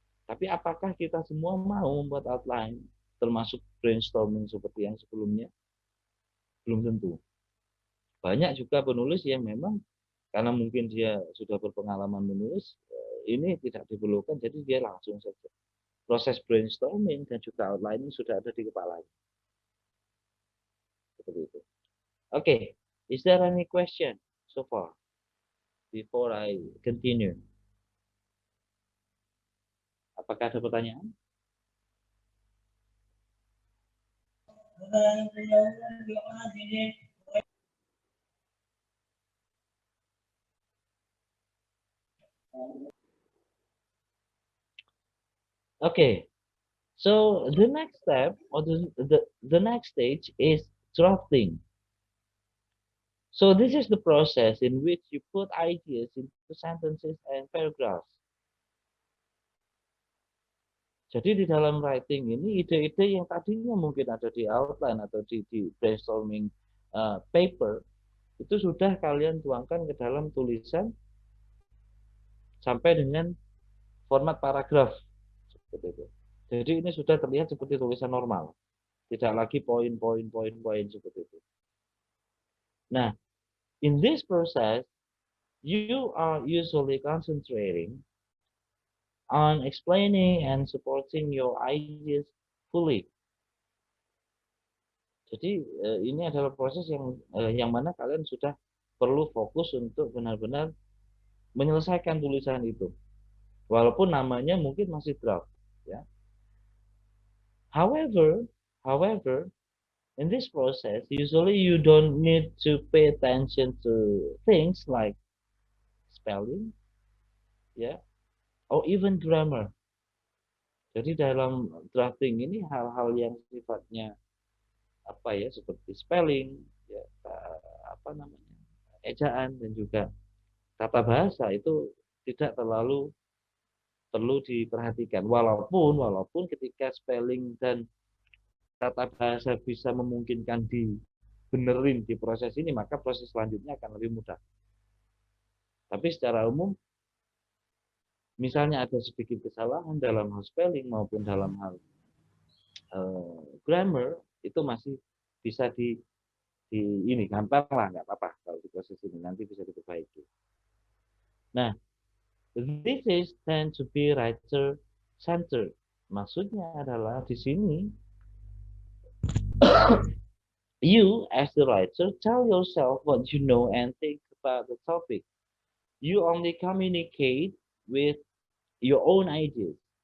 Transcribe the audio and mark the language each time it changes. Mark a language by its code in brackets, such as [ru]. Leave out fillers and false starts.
[id] Tapi apakah kita semua mau membuat outline, termasuk brainstorming seperti yang sebelumnya? Belum tentu. Banyak juga penulis yang memang karena mungkin dia sudah berpengalaman menulis, ini tidak diperlukan, jadi dia langsung saja. Proses brainstorming dan juga outlining sudah ada di kepalanya. Seperti itu. [en] Oke, is there any question so far before I continue? [id] Apakah ada pertanyaan? [en] Okay, so the next step or the next stage is drafting. So this is the process in which you put ideas into sentences and paragraphs. [id] Jadi di dalam writing ini ide-ide yang tadinya mungkin ada di outline atau di brainstorming paper itu sudah kalian tuangkan ke dalam tulisan sampai dengan format paragraf seperti itu. Jadi ini sudah terlihat seperti tulisan normal, tidak lagi poin-poin seperti itu. [en] Nah, in this process, you are usually concentrating on explaining and supporting your ideas fully. [id] Jadi ini adalah proses yang mana kalian sudah perlu fokus untuk benar-benar menyelesaikan tulisan itu, walaupun namanya mungkin masih draft, ya. [en] However, in this process, usually you don't need to pay attention to things like spelling, ya, or even grammar. [id] Jadi dalam drafting ini hal-hal yang sifatnya apa ya, seperti spelling, ya, apa namanya, ejaan dan juga tata bahasa itu tidak terlalu perlu diperhatikan. Walaupun ketika spelling dan tata bahasa bisa memungkinkan dibenerin di proses ini, maka proses selanjutnya akan lebih mudah. Tapi secara umum, misalnya ada sedikit kesalahan dalam hal spelling maupun dalam hal grammar, itu masih bisa ini gampang lah, nggak apa-apa kalau di proses ini, nanti bisa diperbaiki. [en] Nah, this is tend to be writer centered. [id] Maksudnya adalah di sini [en] you as the writer tell yourself what you know and think about the topic. You only communicate with your own ideas.